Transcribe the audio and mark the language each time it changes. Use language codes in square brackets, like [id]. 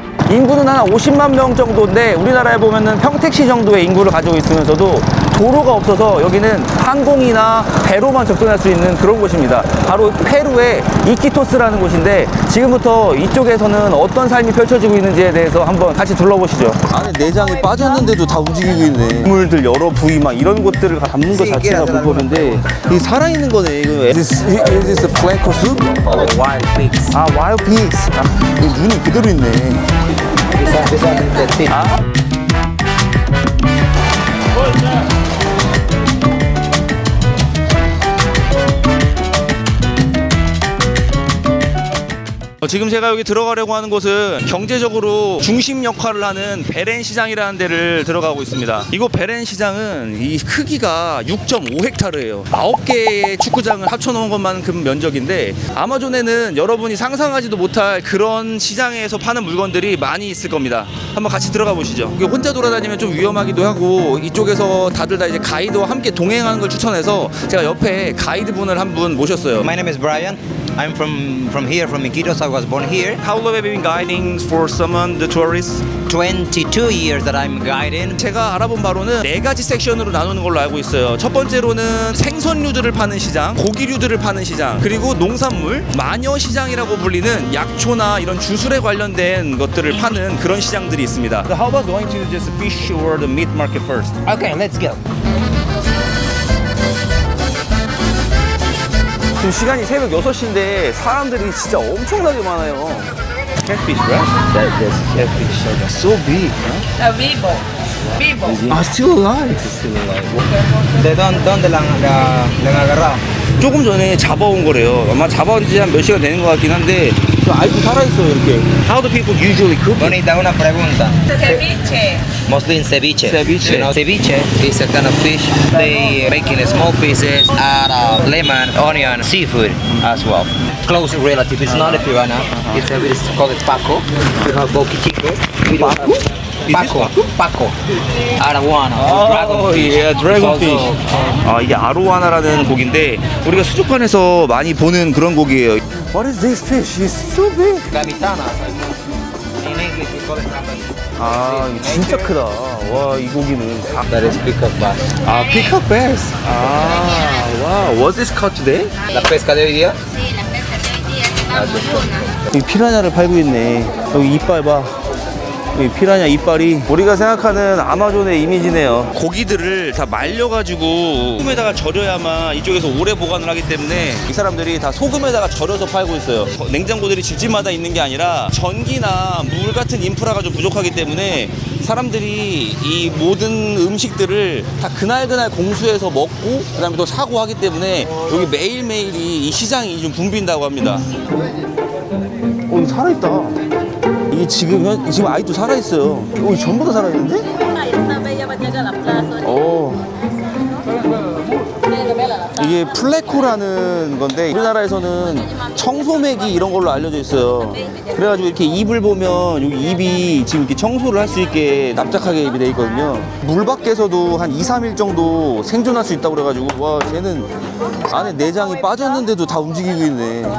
[ko] 인구는 한 50만 명 정도인데 우리나라에 보면은 평택시 정도의 인구를 가지고 있으면서도 도로가 없어서 여기는 항공이나 배로만 접근할 수 있는 그런 곳입니다. 바로 페루의 이키토스라는 곳인데 지금부터 이쪽에서는 어떤 삶이 펼쳐지고 있는지에 대해서 한번 같이 둘러보시죠. 안에 내장이 빠졌는데도 다 움직이고 있네. 동물들 여러 부위 막 이런 것들을 담는 것 자체가 불법인데 이게 살아있는 거네. [en] 이거 is this a flanco soup? Wild pigs. [ko] 아, [en] wild pigs. [ko] 아, 눈이 그대로 있네. [en] This one is the tip. [ko] 지금 제가 여기 들어가려고 하는 곳은 경제적으로 중심 역할을 하는 베렌 시장이라는 데를 들어가고 있습니다. 이곳 베렌 시장은 이 크기가 6.5헥타르예요. 9개의 축구장을 합쳐놓은 것만큼 면적인데 아마존에는 여러분이 상상하지도 못할 그런 시장에서 파는 물건들이 많이 있을 겁니다. 한번 같이 들어가 보시죠. 이게 혼자 돌아다니면 좀 위험하기도 하고 이쪽에서 다들 다 이제 가이드와 함께 동행하는 걸 추천해서 제가 옆에 가이드분을 한 분 모셨어요. [en] My name is Brian. I'm from here, from Iquitos. I was born here. How long have you been guiding for someone, the tourists? 22 years that I'm guiding. [ko] 제가 알아본 바로는 4가지 섹션으로 나누는 걸로 알고 있어요. 첫 번째로는 생선류들을 파는 시장, 고기류들을 파는 시장, 그리고 농산물, 마녀 시장이라고 불리는 약초나 이런 주술에 관련된 것들을 파는 그런 시장들이 있습니다. [en] So how about going to just fish or the meat market first? Okay, let's go. [ko] 지금 시간이 새벽 6시인데 사람들이 진짜 엄청나게 많아요. [en] Catfish, right? That's catfish. That's so big. Huh? [es] Vivo. Vivo. [en] Ah, still alive. Still alive. [es] De dónde la han agarrado? [ko] 조금 전에 잡아온 거래요. 아마 잡아온 지 한 몇 시간 되는 것 같긴 한데 저 아직도 살아있어요, 이렇게. [en] How do people usually cook it? [es] Bonita, una pregunta. Ceviche. [en] Mostly in ceviche. [es] Ceviche. [en] You know, ceviche is a kind of fish. They make in small pieces, add lemon, onion, seafood as well. Close relative. It's not a piranha. It's called Paco. We have boquichico. Paco? Paco. Araguana. Oh, yeah, dragonfish. Also, [ko] 아, 이게 아로와나라는 고기인데 우리가 수족관에서 많이 보는 그런 고기예요. [en] What is this fish? It's so big. gamitana. In English we call it gamitana. [ko] 아, 이거 진짜 크다. 와, 이 고기는. [en] That is peacock bass. 아, peacock bass. 아, wow. Was this caught today? [es] La pesca de hoy día. Sí, la pesca de hoy día se va muy buena. [ko] 여기 피라냐를 팔고 있네. 여기 이빨 봐. 이 피라냐 이빨이 우리가 생각하는 아마존의 이미지네요. 고기들을 다 말려가지고 소금에다가 절여야만 이쪽에서 오래 보관을 하기 때문에 이 사람들이 다 소금에다가 절여서 팔고 있어요. 냉장고들이 집집마다 있는 게 아니라 전기나 물 같은 인프라가 좀 부족하기 때문에 사람들이 이 모든 음식들을 다 그날그날 공수해서 먹고 그 다음에 또 사고 하기 때문에 여기 매일매일이 이 시장이 좀 붐빈다고 합니다. 오, 살아있다. 이게 지금 아직도 살아있어요. 전부 다 살아있는데? [es] Esta bella va a llegar a la plaza. [ko] 이게 플레코라는 건데 우리나라에서는 청소매기 이런 걸로 알려져 있어요. 그래가지고 이렇게 입을 보면 여기 입이 지금 이렇게 청소를 할 수 있게 납작하게 입이 돼 있거든요. 물 밖에서도 한 2, 3일 정도 생존할 수 있다고 그래가지고 와, 쟤는 안에 내장이 빠졌는데도 다 움직이고 있네.